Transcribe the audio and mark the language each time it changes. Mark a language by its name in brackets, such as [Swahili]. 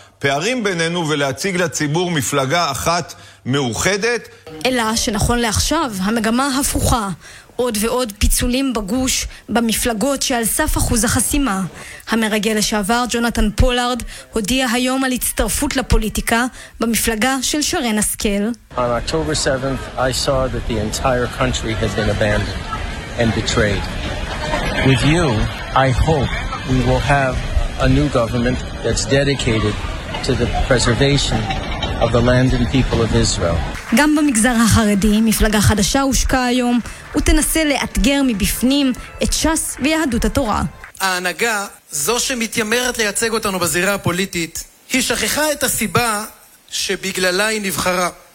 [Hebrew] הפערים בינינו ולהציג לציבור מפלגה אחת מאוחדת. אלא שנכון לעכשיו המגמה הפוכה. עוד ועוד פיצולים בגוש, במפלגות שעל סף אחוז החסימה. המרגל לשעבר ג'ונתן פולארד הודיע היום על הצטרפות לפוליטיקה במפלגה של שרן אסקל. [English] On October 7th, I saw that the entire country has been abandoned and betrayed. With you, I hope we will have a new government that's dedicated to the preservation of the land and people of Israel. [Hebrew] גם במגזר החרדי, מפלגה חדשה הושקה היום, ותנסה לאתגר מבפנים את ש"ס ויהדות התורה. ההנהגה, זו שמתיימרת לייצג אותנו בזירה הפוליטית, היא שכחה את הסיבה שבגללה היא נבחרה.